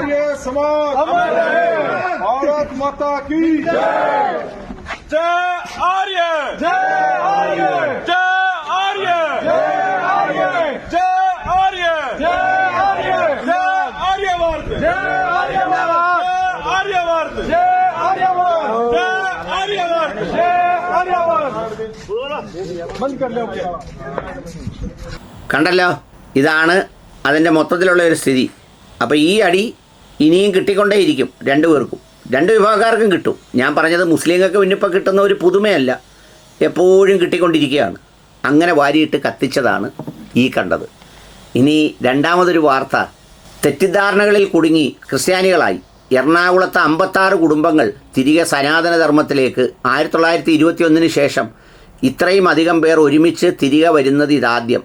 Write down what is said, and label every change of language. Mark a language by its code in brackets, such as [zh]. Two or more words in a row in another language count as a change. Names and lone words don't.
[hi] ये समाज, भारत माता की जय आर्य, जय आर्य, जय आर्य, जय आर्य, जय आर्य, जय आर्य, जय आर्यवर्त, जय आर्यवर्त, जय आर्यवर्त, जय आर्यवर्त, जय आर्यवर्त, जय आर्यवर्त. बंद कर लो. [ml] കണ്ടല്ലോ, ഇതാണ് അതിൻ്റെ മൊത്തത്തിലുള്ള ഒരു സ്ഥിതി. അപ്പോൾ ഈ അടി ഇനിയും കിട്ടിക്കൊണ്ടേയിരിക്കും 2 പേർക്കും, 2 വിഭാഗക്കാർക്കും കിട്ടും. ഞാൻ പറഞ്ഞത് മുസ്ലിങ്ങൾക്ക് പിന്നിപ്പോൾ കിട്ടുന്ന ഒരു പുതുമയല്ല, എപ്പോഴും കിട്ടിക്കൊണ്ടിരിക്കുകയാണ്. അങ്ങനെ വാരിയിട്ട് കത്തിച്ചതാണ് ഈ കണ്ടത്. ഇനി രണ്ടാമതൊരു വാർത്ത, തെറ്റിദ്ധാരണകളിൽ കുടുങ്ങി ക്രിസ്ത്യാനികളായി എറണാകുളത്തെ 56 കുടുംബങ്ങൾ തിരികെ സനാതനധർമ്മത്തിലേക്ക് 1921 ശേഷം ഇത്രയും അധികം പേർ ഒരുമിച്ച് തിരികെ വരുന്നത് ഇതാദ്യം.